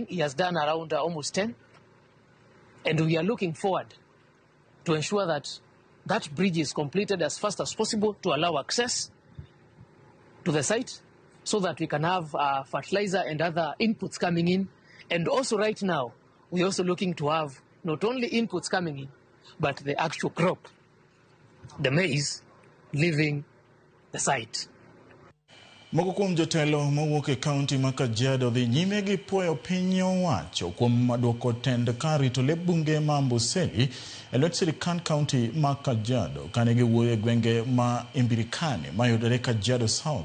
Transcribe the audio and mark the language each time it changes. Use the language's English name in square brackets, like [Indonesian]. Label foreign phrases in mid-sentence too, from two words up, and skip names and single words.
[English] He has done around almost 10. And we are looking forward to ensure that that bridge is completed as fast as possible to allow access to the site so that we can have fertilizer and other inputs coming in. And also right now, we're also looking to have not only inputs coming in, but the actual crop, the maize, leaving the site. [Luo (Kenya and Tanzania)] Moko kuom jotelo mawuok e kaunti ma Kajiado dhi nyime gi puoyo piny owacho kuom duoko tend kar rito le bunge ma Amboseli e lwet Sirkal kaunti ma Kajiado kane giwuoyo e gwenge ma Imbirikani mayudore Kajiado South.